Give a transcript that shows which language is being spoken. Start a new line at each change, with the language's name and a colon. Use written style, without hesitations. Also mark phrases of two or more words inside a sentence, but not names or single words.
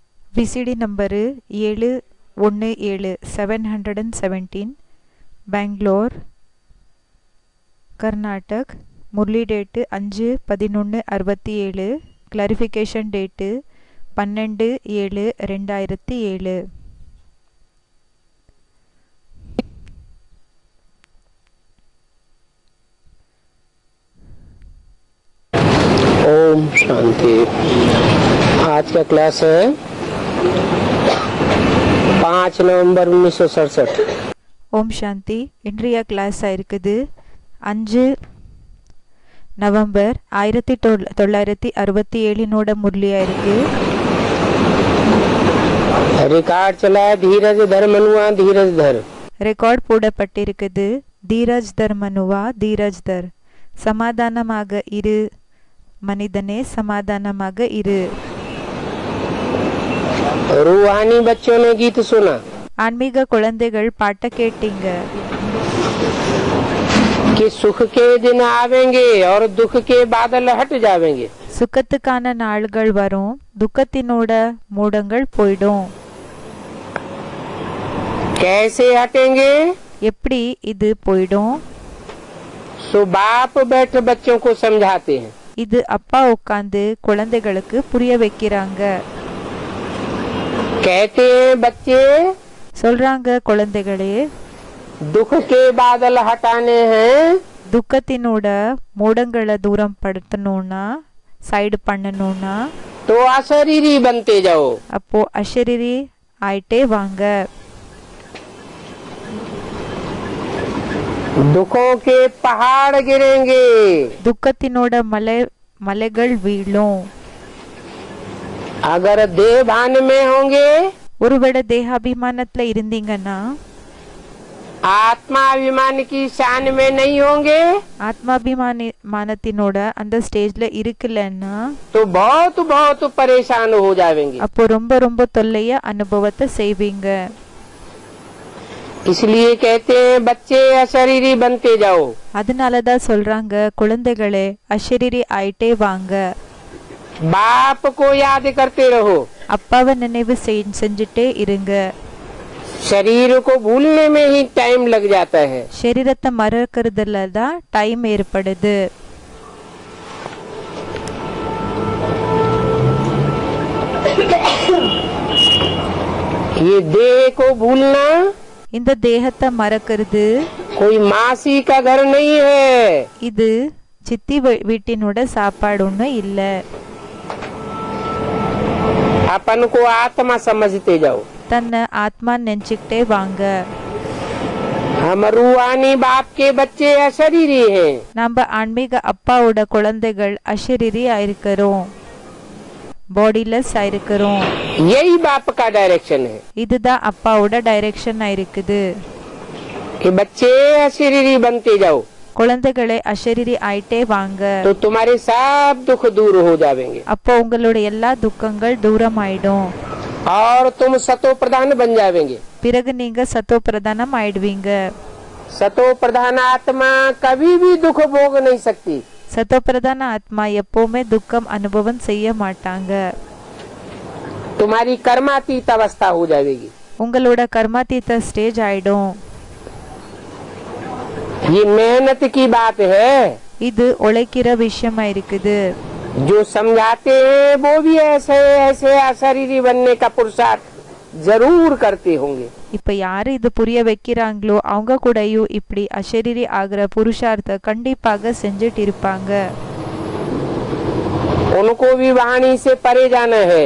English: VCD number 717 717 Bangalore Karnatak. Murli date 5/11/67. Clarification date 12/7/2007.
Hindi: ओम शांति। आज का क्लास है 5 नवंबर 1967।
Tamil: ஓம் சாந்தி. இன்றைய கிளாஸ் இருக்குது 5 நவம்பர் 1967 முரளியா இருக்கு.
Hindi: रिकॉर्ड चला है धीरज धर मनुआ धीरज धर.
Tamil: ரெக்கார்ட் போடப்பட்டிருக்குது
Hindi: धीरज धर मनुआ धीरज धर.
Tamil: சமாதானமாக இரு மனிதனே, சமாதானமாக இரு.
Hindi: रूहानी बच्चों ने गीत सुना
Tamil: ஆன்மீக குழந்தைகள் பாட்ட கேட்டீங்க.
Hindi: कि सुख के दिन आवेंगे और दुख के बादल हट जावेंगे.
Tamil: சுகத்துக்கான நாள்கள் வரும், துக்கத்தினோட மூடங்கள் போயிடும்.
Hindi: कैसे हटेंगे?
Tamil: எப்படி இது போயிடும்?
Hindi: सो बाप बैठ बच्चों को समझाते हैं.
Tamil: இது அப்பா உட்கார்ந்து குழந்தைகளுக்கு புரிய வைக்கிறாங்க.
Hindi: कहते हैं बच्चे
Tamil: சொல்றாங்க குழந்தைகளே,
Hindi: दुख के बादल हटाने हैं
Tamil: துக்கத்தினோட மூடங்களை தூரம் படுத்தணும்னா, சைடு பண்ணணும்னா,
Hindi: तो अशरीरी बनते जाओ.
Tamil: அப்போ அஷரீரி ஆயிட்டே வாங்க.
Hindi: दुखों के पहाड़ गिरेंगे.
Tamil: துக்கத்தினோட மலைகள் வீழும்.
Hindi: अगर देह भान में होंगे,
Tamil: ஒருவேளை தேகாபிமானத்துல இருந்தீங்கன்னா,
Hindi: आत्माभिमान की शान में नहीं होंगे,
Tamil: ஆத்மாபிமானத்தினோட அந்த ஸ்டேஜ்ல இருக்கலன்னா,
Hindi: तो बहुत बहुत परेशान हो जाएंगे.
Tamil: அப்போ ரொம்ப ரொம்ப தொல்லைய அனுபவத்தை செய்வீங்க.
Hindi: इसलिए कहते हैं बच्चे अशरीरी बनते जाओ.
Tamil: அதனாலதான் சொல்றாங்க குழந்தைகளே அஷரீரி ஆயிட்டே வாங்க.
Hindi: बाप को याद करते रहो.
Tamil: அப்பாவை நினைவு செஞ்சுட்டே இருங்க.
Hindi: शरीर को भूलने में ही टाइम लग जाता है.
Tamil: சரீரத்தை மறக்கிறதுல தான் டைம் ஏற்படுது.
Hindi: ये देह को भूलना
Tamil: இந்த தேகத்தை மறக்கிறது
Hindi: कोई मासी का घर नहीं है.
Tamil: இது சித்தி வீட்டினோட சாப்பாடு ஒன்றும் இல்லை.
Hindi: अपन को आत्मा समझते जाओ.
Tamil: தன்னை ஆத்மா நினைச்சுக்கிட்டே வாங்க.
Hindi: हम रूहानी बाप के बच्चे अशरीरी हैं.
Tamil: நம்ம ஆன்மீக அப்பாவோட குழந்தைகள் அஷரீரி ஆயிருக்கிறோம், பாடிலெஸ் ஆயிருக்கிறோம்.
Hindi: यही बाप का डायरेक्शन है
Tamil: இதுதான் அப்பாவோட டைரக்ஷன் ஆயிருக்குது.
Hindi: कि बच्चे अशरीरी बनते जाओ.
Tamil: குழந்தைகளை அஷரீரி ஆயிட்டே வாங்க.
Hindi: तो तुम्हारे सब दुख दूर हो जाएंगे
Tamil: அப்போ உங்களோட எல்லா துக்கங்கள் தூரம் ஆயிடும்.
Hindi: और तुम सतो प्रधान बन जाएंगे.
Tamil: பிறகு நீங்க
Hindi: सतो प्रधानम्
Tamil: ஆயிடுவீங்க.
Hindi: सतो प्रधान आत्मा कभी भी दुख भोग नहीं सकती. सतो प्रधान
Tamil: ஆத்மா எப்பவுமே துக்கம் அனுபவம் செய்ய மாட்டாங்க.
Hindi: तुम्हारी कर्मातीत अवस्था हो जाएगी.
Tamil: உங்களோட கர்மாதீத ஸ்டேஜ் ஆயிடும்.
Hindi: ये मेहनत की बात है.
Tamil: இது உழைக்கிற விஷயமா இருக்குது.
Hindi: जो समझाते हैं वो भी ऐसे ऐसे अशरीरी बनने का पुरुषार्थ जरूर करते होंगे.
Tamil: இப்ப யாரு இது புரிய வைக்கிறாங்களோ அவங்க கூடயும் இப்படி அஷரீரி ஆகிற புருஷார்த்த கண்டிப்பாக செஞ்சுட்டு இருப்பாங்க.
Hindi: उनको भी वाणी से परे जाना है.